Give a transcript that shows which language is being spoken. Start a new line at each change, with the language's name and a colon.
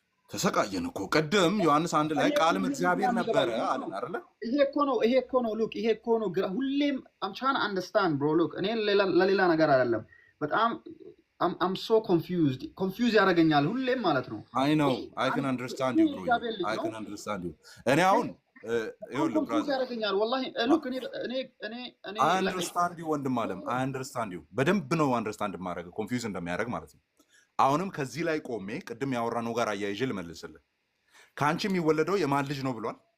Amharic: ተሰቃየን እኮ ቅድም ዮሐንስ 1 ላይ ቃልም እግዚአብሔር ነበረ አለን አይደለ? ይሄ እኮ ነው ሉክ፣ ይሄ እኮ ነው ሁሌም
English: I'm trying to understand bro look
Amharic: እኔ ለሌላ ነገር አይደለም። በጣም
English: I'm so confused
Amharic: ያደርገኛል ሁሌም ማለት ነው።
English: I know I can understand you bro, I can understand you።
Amharic: እኔ አሁን ይኸውልህ ብራዘር ያደርገኛል ወላሂ ሉክ እኔ
English: I understand you
Amharic: ወንድም አለም I understand you በደንብ ነው አንደርስታንድ ማድረግ ኮንፊውዝ እንደሚያደርግ ማለት ነው። አሁንም ከዚህ ላይ ቆሜ ቅድም ያወራነው ጋር አያይዤ ልመልስልህ። ከአንቺ የሚወለደው የማን ልጅ ነው ብሏል?